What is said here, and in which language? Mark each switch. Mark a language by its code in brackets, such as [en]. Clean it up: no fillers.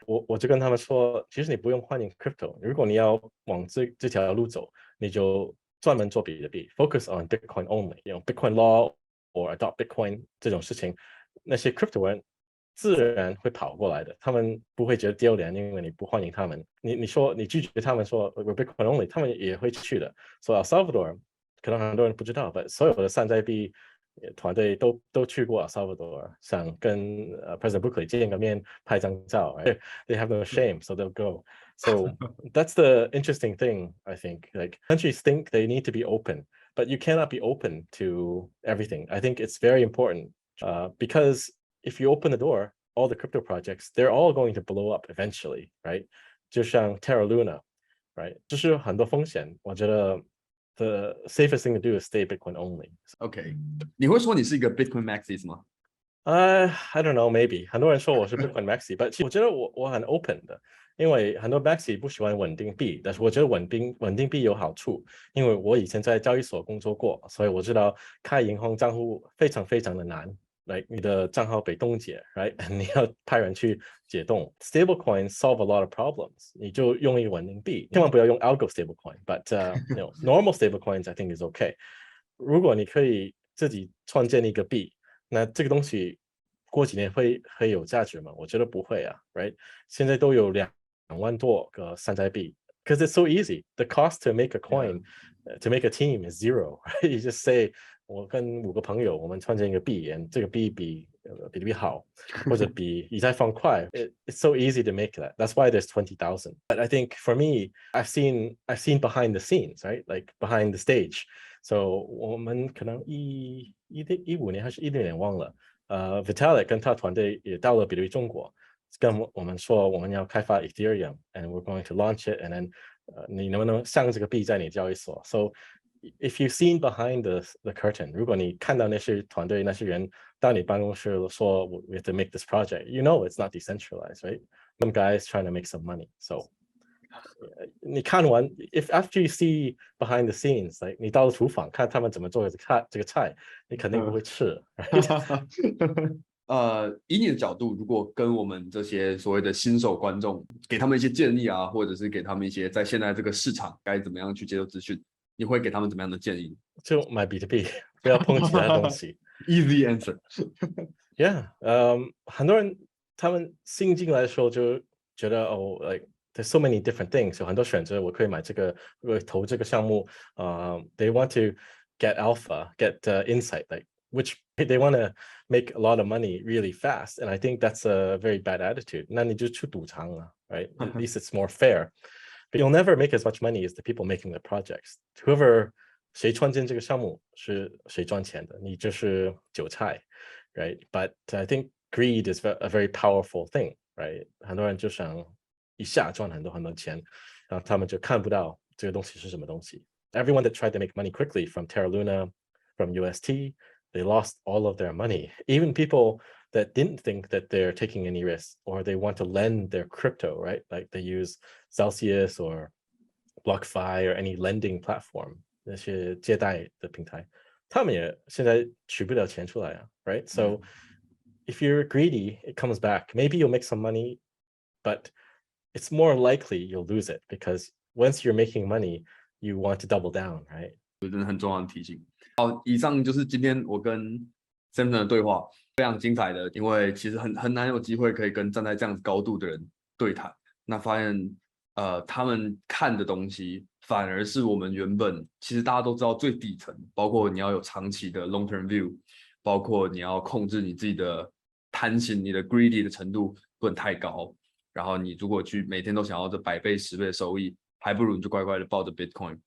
[zh] 我就跟他们说，其实你不用欢迎 crypto， 如果你要往这条路走，你就专门做比特币 ， [en] focus on Bitcoin only， Bitcoin law or adopt Bitcoin [zh] 这种事情，那些 crypto 人自然会跑过来的，他们不会觉得丢脸，因为你不欢迎他们。你说你拒绝他们说 [en] we're Bitcoin only， [zh] 他们也会去的。所以 El Salvador 可能很多人不知道，但所有的山寨币团队都去过 El Salvador， 想跟President Bukele 见个面，拍张照。 [en] Right? They have no shame, so they'll go. So that's the interesting thing, I think. Like countries think they need to be open, but you cannot be open to everything. I think it's very important because if you open the door, all the crypto projects, they're all going to blow up eventually, right? [zh] 就像 [en] Terra Luna, right? [zh] 就是很多风险，我觉得 [en] the safest thing to do is stay Bitcoin only. [zh] OK， 你会说你是一个 Bitcoin Maxi 吗？ [en] I don't know, maybe [zh] 很多人说我是 Bitcoin Maxi， 但其实我觉得我很 open 的，因为很多 Maxi 不喜欢稳定币，但是我觉得稳定币有好处，因为我以前在交易所工作过，所以我知道开银行账户非常非常的难。 Right, 你的账号被冻结 ，right? 你要派人去解冻。 [en] Stablecoins solve a lot of problems. [zh] 你就用一个稳定币，千万不要用 algo stablecoin. [en] But normal stablecoins I think is okay. [zh] 如果你可以自己创建一个币，那这个东西过几年会有价值吗？我觉得不会啊 ，right? 现在都有2万多个山寨币 ， [en] because it's so easy. The cost to make a coin, to make a team is zero. Right? You just say [zh] 我跟5个朋友，我们创建一个币，这个币比特币好，或者比以太坊快。 [en] It's so easy to make that. That's why there's 20,000. But I think for me, I've seen behind the scenes, right? Like behind the stage. [zh] So 我们可能15年还是16年忘了。 Vitalik 跟他团队也到了比特币中国，跟我们说我们要开发 Ethereum, [en] and we're going to launch it, and then [zh] 你能不能上这个币在你交易所 ？ [en] So if you've seen behind the curtain， [zh] 如果你看到那些团队那些人到你办公室说 [en] we have to make this project， you know it's not decentralized, right? Some guys trying to make some money. [zh] So 你看完 [en] if after you see behind the scenes， [zh] like 你到了厨房看他们怎么做这个菜，你肯定不会吃。 [en] Right? [zh] 以你的角度，如果跟我们这些所谓的新手观众，给他们一些建议啊，或者是给他们一些在现在这个市场该怎么样去接受资讯，你会给他们怎么样的建议？就买比特币，不要碰其他东西。 [en] Easy answer 。 [zh] Yeah， 很多人他们新进来的时候就觉得 [en] like there's so many different things， [zh] 有很多选择，我可以买这个，我投这个项目。 [en] They want to get alpha, get insight, like which they want to make a lot of money really fast, and I think that's a very bad attitude. [zh] 那你就去赌场了 ，right? [en] At least it's more fair. But you'll never make as much money as the people making the projects. [zh] Whoever 谁创建这个项目是谁赚钱的，你就是韭菜 ，right? [en] But I think greed is a very powerful thing, right? [zh] 很多人就想一下赚很多钱，然后他们就看不到这个东西是什么东西。 [en] Everyone that tried to make money quickly from Terra Luna, from UST, they lost all of their money. Even people that didn't think that they're taking any risks, or they want to lend their crypto, right? Like they use Celsius or BlockFi or any lending platform, [zh] 那些借贷的平台，他们也现在取不了钱出来啊 [en] ，right? So if you're greedy, it comes back. Maybe you'll make some money, but it's more likely you'll lose it because once you're making money, you want to double down, right? [zh] 真的很重要的提醒。好，以上就是今天我跟 Samson 的对话，非常精彩的，因为其实很难有机会可以跟站在这样子高度的人对谈，那发现他们看的东西反而是我们原本其实大家都知道最底层，包括你要有长期的 long term view， 包括你要控制你自己的贪心，你的 greedy 的程度不能太高，然后你如果去每天都想要这100倍10倍的收益，还不如你就乖乖的抱着 Bitcoin。